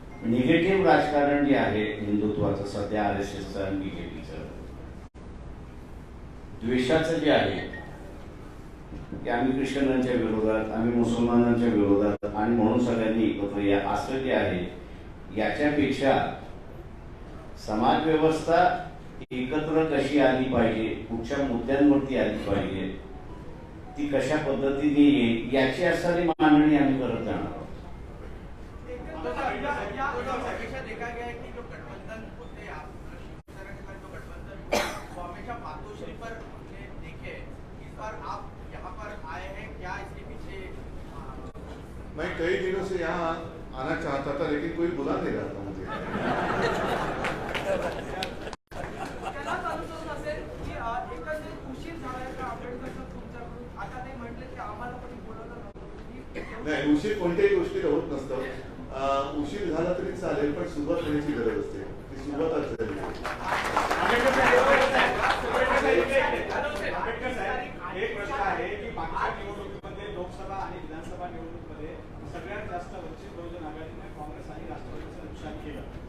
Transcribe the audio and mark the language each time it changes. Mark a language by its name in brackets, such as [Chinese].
[Marathi] Negative राजकारण जे आहे हिंदुत्वाचं सध्या RSSचं आणि BJPचं द्वेषाचं जे आहे की आम्ही ख्रिश्चनांच्या विरोधात, आम्ही मुसलमानांच्या विरोधात आणि म्हणून सगळ्यांनी एकत्र या असं जे आहे याच्यापेक्षा समाज व्यवस्था एकत्र कशी आली पाहिजे, कुठच्या मुद्द्यांवरती आली पाहिजे, ती कशा पद्धतीने येईल याची असणारी मांडणी आम्ही करत जाणार आहोत. [Hindi] देखा गया है कि जो गठबंधन होते हैं शिवसेना के साथ जो गठबंधन वो हमेशा मातोश्री पर हमने देखे. इस बार आप यहाँ पर आए हैं, क्या इसके पीछे? मैं कई दिनों से यहाँ आना चाहता था लेकिन कोई बुला नहीं रहा था मुझे. [Marathi] त्याला चालूच असेल की एकंदरीत उशीर झालाय का आंबेडकर तुमच्याकडून? आता ते म्हटले की आम्हाला पण बोलवलं नव्हतं. नाही, उशीर कोणत्याही गोष्टीला होत नसतं. उशीर झाला तरी चालेल पण सुरुवात होण्याची गरज असते. ती सुरुवातच झाली. आंबेडकर साहेब एक प्रश्न आहे की मागच्या निवडणुकीमध्ये लोकसभा आणि विधानसभा निवडणुकीमध्ये सगळ्यात जास्त वंचित बहुजन आघाडीने काँग्रेस आणि राष्ट्रवादीचं नुकसान केलं.